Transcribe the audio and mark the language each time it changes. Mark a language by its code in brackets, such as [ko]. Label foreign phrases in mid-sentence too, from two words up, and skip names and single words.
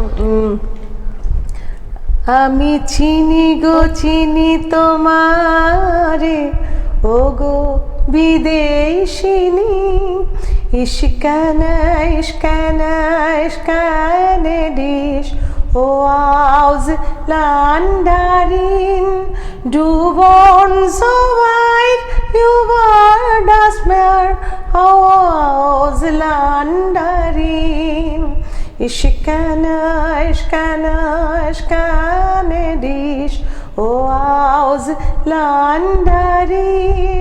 [bn] আমি চিনি গো চিনি তোমারে, ও গো বিদেশিনী, [de] Ich kenne, ich kenne, ich kenne dich, o Auslanderin, du wohnst so weit über das Meer, Ausländerin. Ich kenne dich, o Ausländerin.